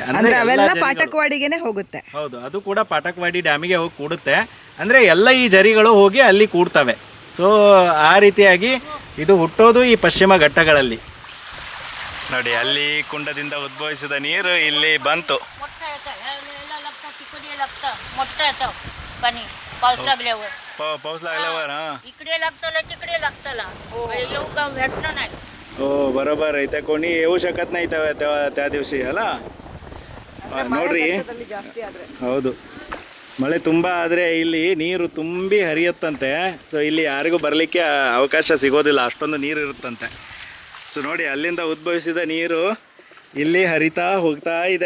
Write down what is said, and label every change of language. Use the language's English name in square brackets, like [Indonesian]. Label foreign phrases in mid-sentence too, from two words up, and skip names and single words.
[Kannada] ಅಂದ್ರೆ ಅವೆಲ್ಲ ಪಾಠಕವಾಡಿಗೆನೆ ಹೋಗುತ್ತೆ. ಹೌದು, ಅದು ಕೂಡ ಪಾಠಕವಾಡಿ ಡ್ಯಾಮಿಗೆ ಹೋಗಿ ಕೂಡುತ್ತೆ. ಅಂದರೆ ಎಲ್ಲ ಈ ಜರಿಗಳು ಹೋಗಿ ಅಲ್ಲಿ ಕೂಡ್ತವೆ. ಸೊ ಆ ರೀತಿಯಾಗಿ ಇದು ಹುಟ್ಟೋದು ಈ ಪಶ್ಚಿಮ ಘಟ್ಟಗಳಲ್ಲಿ. ನೋಡಿ, ಅಲ್ಲಿ ಕುಂಡದಿಂದ ಉದ್ಭವಿಸಿದ ನೀರು ಇಲ್ಲಿ ಬಂತು. [Marathi] पाऊस लागल्यावर इकडे लागतला तिकडे लागतला येऊ का भेटणं नाही. हो बरोबर, इथे कोणी येऊ शकत नाही त्या दिवशी ಅಲ್ಲ. [Kannada] ನೋಡ್ರಿ, ಹೌದು, ಮಳೆ ತುಂಬ ಆದರೆ ಇಲ್ಲಿ ನೀರು ತುಂಬಿ ಹರಿಯುತ್ತಂತೆ. ಸೊ ಇಲ್ಲಿ ಯಾರಿಗೂ ಬರಲಿಕ್ಕೆ ಅವಕಾಶ ಸಿಗೋದಿಲ್ಲ, ಅಷ್ಟೊಂದು ನೀರು ಇರುತ್ತಂತೆ. ಸೊ ನೋಡಿ, ಅಲ್ಲಿಂದ ಉದ್ಭವಿಸಿದ ನೀರು ಇಲ್ಲಿ ಹರಿತಾ ಹೋಗ್ತಾ ಇದೆ.